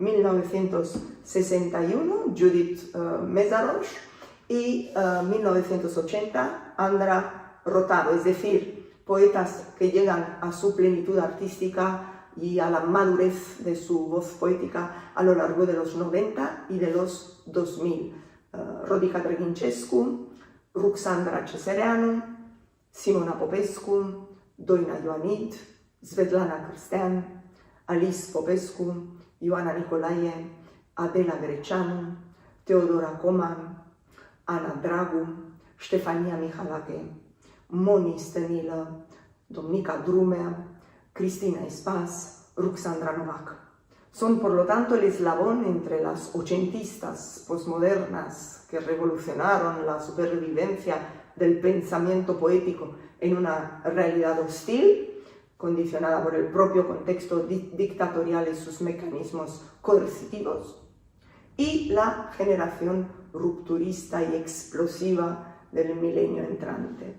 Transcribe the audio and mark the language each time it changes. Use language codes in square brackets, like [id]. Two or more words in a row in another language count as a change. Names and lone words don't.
[es] 1961, Judith Mészáros, y 1980, Andra Rotaro, es decir, poetas que llegan a su plenitud artística y a la madurez de su voz poética a lo largo de los 90 y de los 2000. Rodica Drăghincescu, Ruxandra Cesereanu, Simona Popescu, Doina Ioanid, Svetlana Cristean, Alice Popescu, Ioana Nicolae, Adela Greceanu, Teodora Coman, Ana Dragu, Ștefania Mihalache, Moni Stănilă, Domnica Drumea, Cristina Espas, Ruxandra Novak. Son, por lo tanto, el eslabón entre las ochentistas posmodernas que revolucionaron la supervivencia del pensamiento poético en una realidad hostil, condicionada por el propio contexto dictatorial y sus mecanismos coercitivos, y la generación rupturista y explosiva del milenio entrante.